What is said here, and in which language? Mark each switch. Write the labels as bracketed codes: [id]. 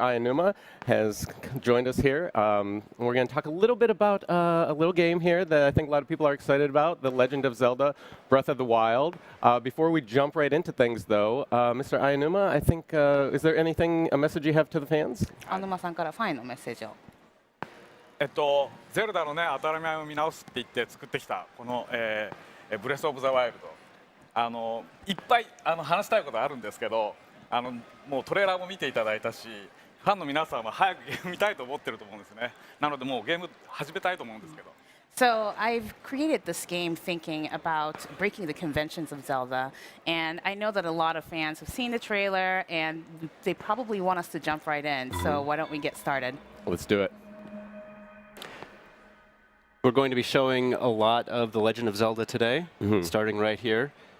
[en] Ayanuma, has joined us here. We're going to talk a little bit about a little game here that I think a lot of people are excited about, The Legend of Zelda Breath of the Wild. Before we jump right into things though, Mr. Ayanuma, I think, is there anything, a message you have to the fans? [ja] 青沼さんからファンへのメッセージを。ゼルダのね当たり前を見直すって言って作ってきたこの、ブレスオブザワイルド、いっぱい話したいことあるんですけど、もうトレーラーも見ていただいたし、ファンの皆さんは早くゲーム見たいと思ってると思うんですね。なのでもうゲーム始めたいと思うんですけど。 [en] So I've created this game thinking about breaking the conventions of Zelda, and I know that a lot of fans have seen the trailer, and they probably want us to jump right in. So why don't we get started? Let's do it. We're going to be showing a lot of The Legend of Zelda today, starting right here.